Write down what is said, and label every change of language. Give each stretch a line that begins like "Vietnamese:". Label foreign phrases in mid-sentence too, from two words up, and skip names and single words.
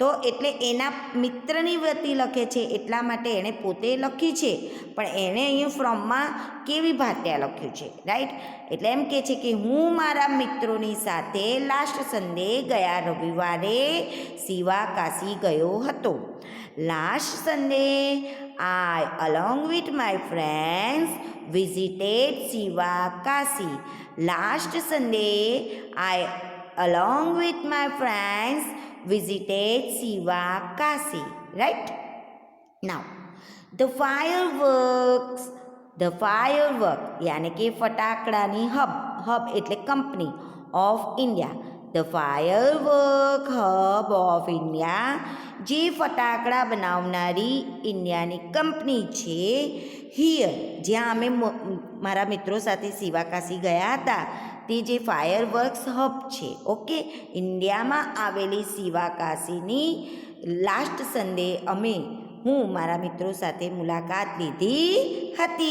Gujarati: તો એટલે એના મિત્રની વતી લખે છે એટલા માટે એણે પોતે લખી છે, પણ એણે અહીંયા ફ્રોમમાં કેવી ભાત્યા લખ્યું છે, રાઈટ. એટલે એમ કહે છે કે હું મારા મિત્રોની સાથે
English: last Sunday
Gujarati: ગયા રવિવારે શિવાકાશી ગયો હતો.
English: last Sunday I along with my friends visited શિવાકાશી. last Sunday I along with my friends visited શિવાકાશી, right? Now the firework
Hindi: यानी कि
Gujarati: ફટાકડાની હબ એટલે
English: company of India. The firework hub of India,
Gujarati: જે ફટાકડા બનાવનારી ઇન્ડિયાની કંપની છે. હિયર, જ્યાં અમે મારા મિત્રો સાથે શિવાકાશી ગયા હતા, તે જે
English: fireworks hub
Gujarati: છે, ઓકે, ઇન્ડિયામાં આવેલી શિવાકાશીની
English: last Sunday
Gujarati: હું મારા મિત્રો સાથે મુલાકાત લીધી હતી.